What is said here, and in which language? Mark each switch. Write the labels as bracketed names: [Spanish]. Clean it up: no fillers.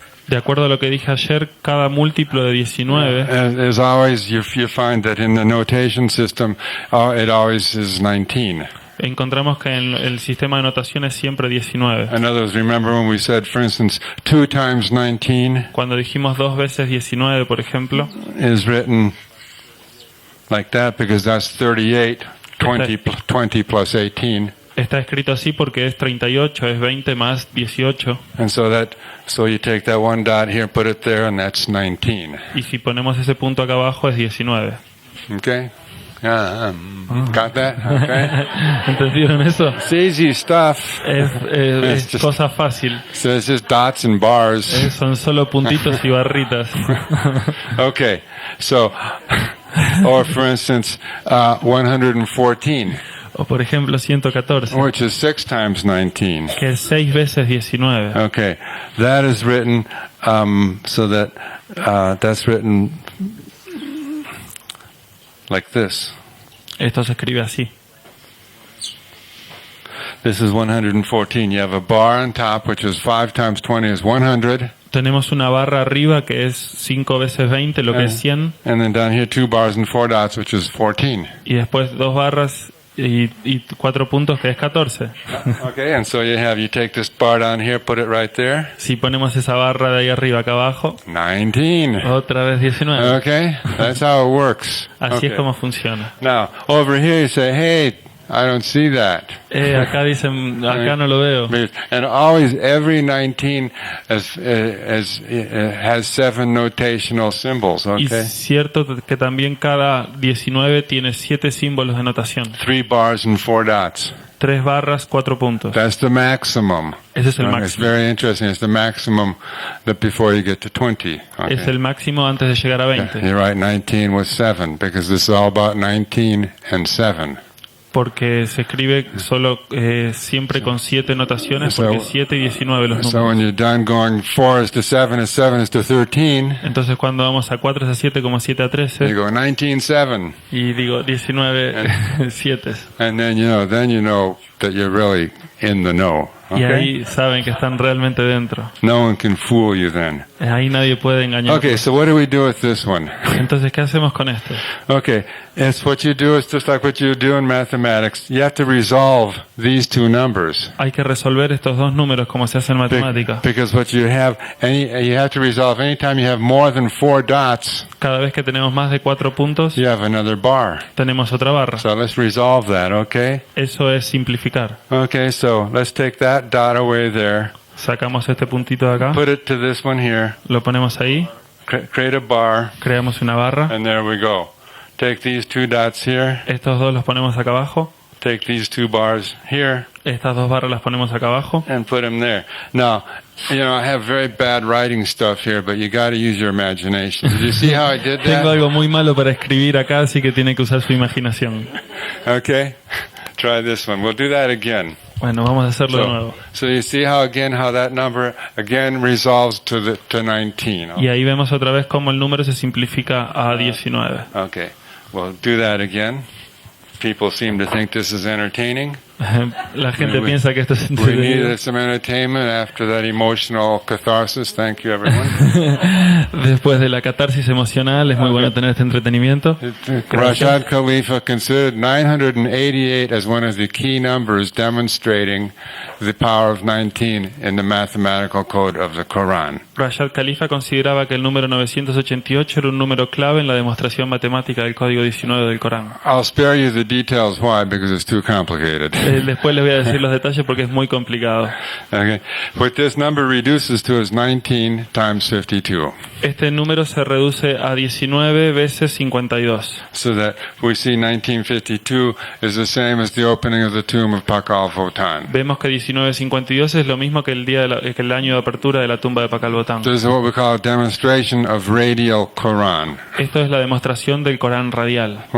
[Spanish] De acuerdo a lo que dije ayer, cada múltiplo de 19, [English] is always, you find that in the notation system, it always is 19. [Spanish] encontramos que en el sistema de notación es siempre 19. [English] In other words, remember when we said, for instance, 2 times 19 [Spanish] Cuando dijimos 2 veces 19, por ejemplo, [English] is written like that because that's 38, 20 plus 18. [Spanish] está escrito así porque es 38, es 20 más 18. [English] And so you take that 1 dot here, put it there, and that's 19. [Spanish] Y si ponemos ese punto acá abajo es 19. [English] Okay? Got that? Okay. [Spanish] ¿Entendieron eso? [English] It's easy stuff. [Spanish] Es [English] just- [Spanish] cosa fácil. [English] So it's just dots and bars. [Spanish] Son solo puntitos y barritas. [English] Okay. So, or for instance, 114, [Spanish] O por ejemplo 114, [English] which is 6 times 19. [Spanish] que es 6 veces 19. [English] Okay. That is written, so that, that's written like this. [Spanish] Esto se escribe así. [English] This is 114. You have a bar on top, which is 5 times 20 is 100. [Spanish] Tenemos una barra arriba que es 5 veces 20, lo que es 100. [English] And then down here, 2 bars and 4 dots, which is 14. [Spanish] Y después 2 barras y 4 puntos, que es 14. [English] Okay, and so you take this bar down here, put it right there. [Spanish] Si ponemos esa barra de ahí arriba acá abajo, [English] 19. [Spanish] otra vez 19. [English] Okay, that's how it works. [Spanish] Así [English] Okay. [Spanish] es como funciona. [English] Now, over here you say, hey, I don't see that. [Spanish] Acá dicen, acá no lo veo. [English] And always, every 19 has 7 notational symbols, [Spanish] Y [English] okay? [Spanish] cierto que también cada 19 tiene 7 símbolos de notación. [English] 3 bars and 4 dots. [Spanish] 3 barras, 4 puntos. [English] That's the maximum. [Spanish] Ese es el [English] It's [Spanish] máximo. [English] very interesting. It's the maximum that before you get to 20. Okay? [Spanish] Es el máximo antes de llegar a 20. [English] You write 19 with 7 because this is all about 19 and 7. [Spanish] Porque se escribe solo siempre con 7 notaciones, porque 7 y 19 los [English] So when [Spanish] números. [English] you're done going 4 is to 7 is 7 is to 13, [Spanish] Entonces cuando vamos a 4 es a 7 como 7 a [English] you [Spanish] 13 [English] go 19, 7. [Spanish] y digo 19 7. [English] And then you know that you're really in the know. [Spanish] Y [English] Okay? [Spanish] ahí saben que están realmente dentro. [English] No one can fool you then. [Spanish] Ahí nadie puede engañar. [English] Okay, so what do we do with this one? [Spanish] Entonces, ¿qué hacemos con esto? [English] Okay, it's what you do is just like what you do in mathematics. You have to resolve these 2 numbers. [Spanish] Hay que resolver estos dos números como se hace en matemática. [English] Because what you have to resolve anytime you have more than 4 dots, [Spanish] Cada vez que tenemos más de 4 puntos, [English] you have another bar. [Spanish] tenemos otra barra. [English] So let's resolve that, okay? [Spanish] Eso es simplificar. [English] Okay, so let's take that dot away there. [Spanish] Sacamos este puntito de acá, [English] Put it to this one here. [Spanish] lo ponemos ahí, [English] Create a bar, [Spanish] creamos una barra. [English] and there we go. Take these 2 dots here. [Spanish] Estos dos los ponemos acá abajo. [English] Take these 2 bars here, [Spanish] Estas dos barras las ponemos acá abajo. [English] and put them there. Now, I have very bad writing stuff here, but you got to use your imagination. Did you see how I did [Spanish] Tengo [English] that? [Spanish] algo muy malo para escribir acá, así que tiene que usar su imaginación. [English] Okay, try this one. We'll do that again. [Spanish] Bueno, vamos a hacerlo de nuevo. [English] So you see how that number again resolves to 19. [Spanish] Y ahí vemos otra vez cómo el número se simplifica a 19. [English] Okay, we'll do that again. People seem to think this is entertaining. [Spanish] La gente piensa que esto es [English] We [Spanish] entretenido. [English] needed some entertainment after that emotional catharsis. Thank you, everyone. [Spanish] Después de la catarsis emocional, es muy bueno tener este entretenimiento. [English] Rashad Khalifa considered 988 as one of the key numbers demonstrating the power of 19 in the mathematical code of the Quran. [Spanish] Rashad Khalifa consideraba que el número 988 era un número clave en la demostración matemática del código 19 del Corán. [English] I'll spare you the details. Why? Because it's too complicated. [Spanish] Después les voy a decir los detalles porque es muy complicado. [English] Okay. What this number reduces to is 19 times 52. [Spanish] Este número se reduce a 19 veces 52. [English] So that we see 1952 is the same as the opening of the tomb of Pakal Votan. [Spanish] Vemos que 1952 es lo mismo que que el año de apertura de la tumba de Pakal Botán. [English] This is what we call a demonstration of radial Quran, [Spanish] Esto es la demostración del Corán radial,